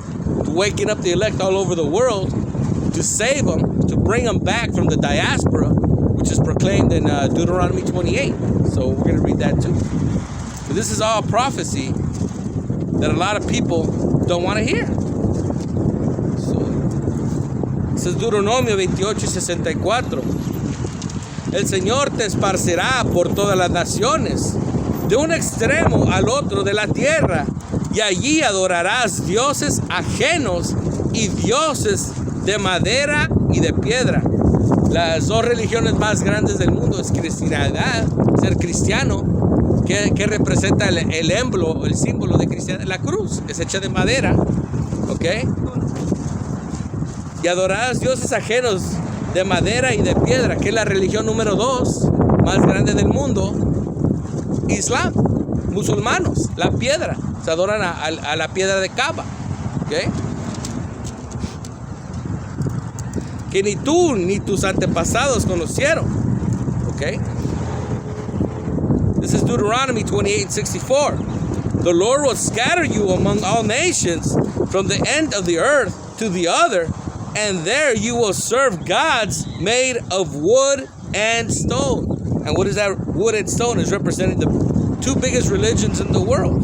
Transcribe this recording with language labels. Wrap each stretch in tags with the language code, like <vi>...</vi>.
<en>Waking up the elect all over the world to save them, to bring them back from the diaspora, which is proclaimed in Deuteronomy 28. So we're going to read that too. But this is all prophecy that a lot of people don't want to hear. So, this is Deuteronomio 28:64.</en> <es>El Señor te esparcirá por todas las naciones, de un extremo al otro de la tierra, y allí adorarás dioses ajenos y dioses de madera y de piedra. Las dos religiones más grandes del mundo es cristianidad, ser cristiano, ¿Qué representa el émbolo, el símbolo de cristiandad? La cruz es hecha de madera, ¿ok? Y adorarás dioses ajenos de madera y de piedra, que es la religión número 2 más grande del mundo. Islam, musulmanos, la piedra, se adoran a la piedra de Kaaba, ¿ok? Que ni tú ni tus antepasados conocieron, ¿ok?</es> <en>This is Deuteronomy 28:64. The Lord will scatter you among all nations from the end of the earth to the other, and there you will serve gods made of wood and stone. And what is that? Wood and stone is representing the two biggest religions in the world.</en>